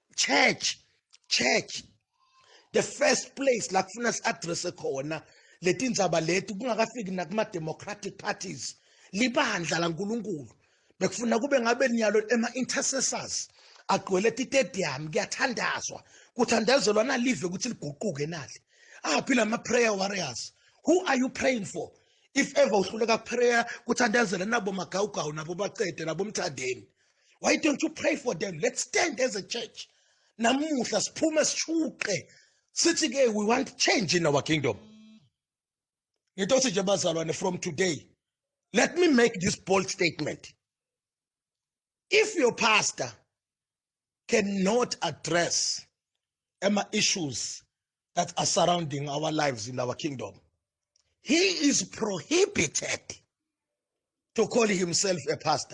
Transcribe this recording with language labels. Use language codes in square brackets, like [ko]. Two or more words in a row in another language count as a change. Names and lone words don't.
[en] Church, the first place [ss] la kufuna si-address khona leti ndzaba leti kungakafiki nakuma- [en] democratic parties [ss] libandla laNkulunkulu bekufuna kube ngabe nyalo ema-intercessors agcwele titedium kuyathandazwa kuthandazelwa nalive ukuthi liguquke nali aphi lama- [en] prayer warriors. Who are you praying for? If ever [ss] uhluleka prayer kuthandazela nabo magawugawu nabo bacede nabo mthandeni, [en] why don't you pray for them? Let's stand as a church [ss] namuhla siphume sishuqe sithi ke [en] we want change in our kingdom. [ss] Ngitothi nje bazalwane, [en] from today let me make this bold statement. If your pastor cannot address issues that are surrounding our lives in our kingdom, he is prohibited to call himself a pastor.